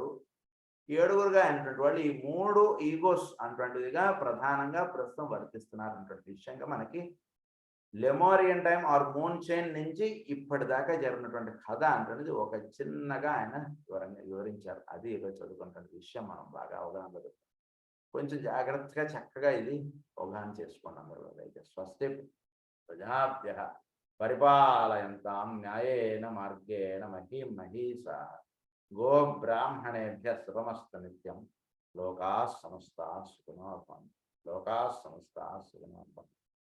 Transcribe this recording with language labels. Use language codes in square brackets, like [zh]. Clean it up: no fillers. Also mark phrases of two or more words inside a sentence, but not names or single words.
[te] 7గురుగా అయినటువంటి వాళ్ళు ఈ మూడు ఈగోస్ అటువంటిదిగా ప్రధానంగా ప్రస్తుతం వర్తిస్తున్నారు అన్నటువంటి విషయంగా మనకి [en] Lemurian time or moon chain [te] నుంచి ఇప్పటిదాకా జరిగినటువంటి కథ అంటున్నది ఒక చిన్నగా ఆయన వివరించారు. అది ఈరోజు చదువుకున్నటువంటి విషయం మనం బాగా అవగాహన, కొంచెం జాగ్రత్తగా చక్కగా ఇది అవగాహన చేసుకోండి అందరూ. [sa] అయితే స్వస్తి ప్రజాభ్యః పరిపాలయంతాం న్యాయేన మార్గేణ మహీమహీషా గోబ్రాహ్మణేభ్యః శుభమస్తు నిత్యం. లోకాః సమస్తాః సుఖినో భవంతు. లోకాః సమస్తాః సుఖినో భవంతు.